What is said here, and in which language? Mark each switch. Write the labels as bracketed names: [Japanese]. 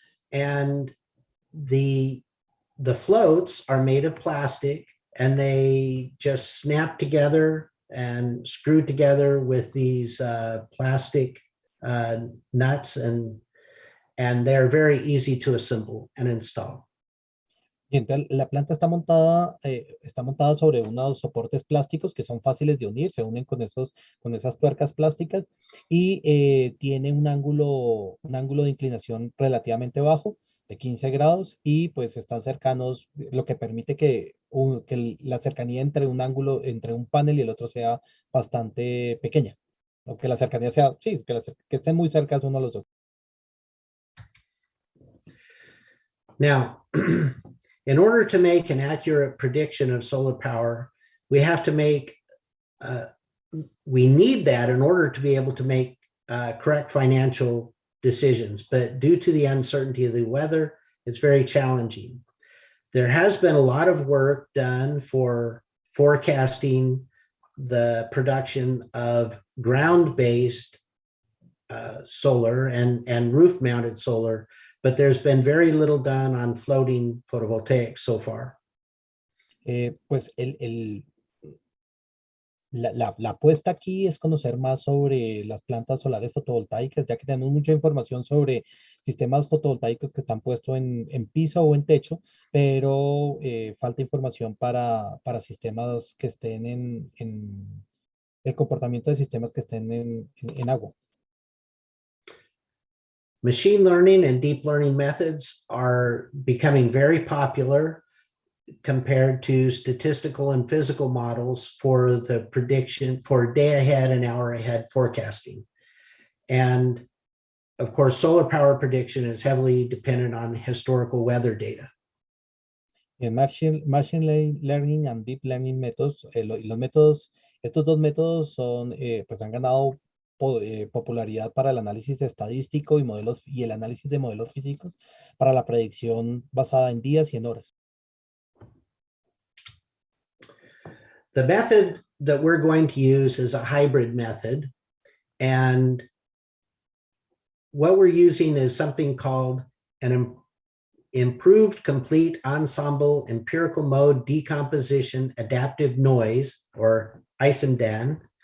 [English] And the floats are made of plastic, and they just snap together and screw together with these plastic nuts, and they're very easy to assemble and install. [Spanish] Y entonces la planta está montada sobre unos soportes plásticos que son fáciles de unir, se unen con esas tuercas plásticas y tiene un ángulo de inclinación relativamente bajo, de 15 grados, y pues están cercanos, lo que permite que la cercanía entre un ángulo, entre un panel y el otro sea bastante pequeña. O que la cercanía sea, sí, que estén muy cerca uno a los otros. [English] Now, in order to make an accurate prediction of solar power, we have to make, we need that in order to be able to make correct financial decisions. But due to the uncertainty of the weather, it's very challenging. There has been a lot of work done for forecasting the production of ground-based solar and roof-mounted solar, but there's been very little done on floating photovoltaics so far. [Spanish] Pues la apuesta aquí es conocer más sobre las plantas solares fotovoltaicas, ya que tenemos mucha información sobre sistemas fotovoltaicos que están puestos en piso o en techo, pero falta información para sistemas que estén en el comportamiento de sistemas que estén en agua. [English] Machine learning and deep learning methods are becoming very popular compared to statistical and physical models for the prediction for day ahead and hour ahead forecasting. And of course, solar power prediction is heavily dependent on historical weather data. [Spanish] En [English] machine learning and deep learning methods, [Spanish] estos dos métodos pues han ganado popularidad para el análisis estadístico y el análisis de modelos físicos para la predicción basada en días y en horas. [English] The method that we're going to use is a hybrid method. And what we're using is something called an improved complete ensemble empirical mode decomposition adaptive noise, or ISEMDAN.